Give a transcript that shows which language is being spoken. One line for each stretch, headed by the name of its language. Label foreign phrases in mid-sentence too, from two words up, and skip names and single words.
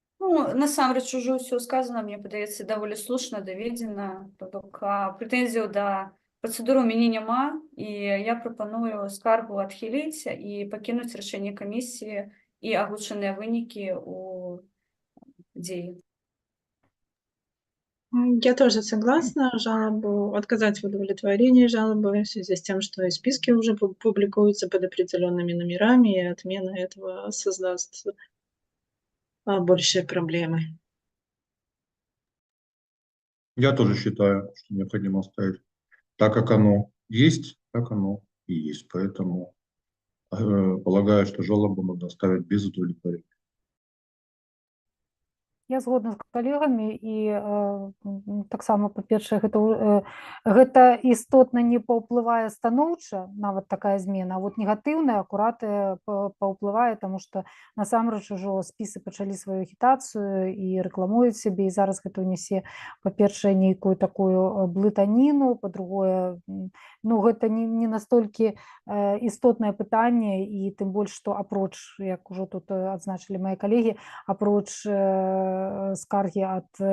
Belarusian: Ну, насамрэч ужо ўсё сказана, мне падаецца, даволі слушна даведзена. То бок прэтэнзіяў да працэдуры ў мяне няма, і я прапаную скаргу адхіліць і пакінуць рашэнне камісіі і агучаныя вынікі ў дзеі.
Russian: Я тоже согласна. Жалобу отказать в удовлетворении жалобы в связи с тем, что и списки уже публикуются под определенными номерами, и отмена этого создаст большие проблемы. Я тоже считаю, что необходимо оставить так, как оно есть, так оно и есть. Поэтому полагаю, что жалобу нужно оставить без удовлетворения.
Belarusian: Я згодна з калегамі і таксама па-першае гэта істотна не паўплывае станоўча, нават такая змена, а вот негатыўная акурат паўплывае, таму што насамрэч ужо спісы пачалі сваю агітацыю і рэкламуюць сябе, і зараз гэта ўнясе, па-першае, нейкую такую блытаніну, па-другое, ну гэта не настолькі істотнае пытанне, і тым больш, што апроч, як ужо тут адзначылі мае калегі, апроч скаргі ад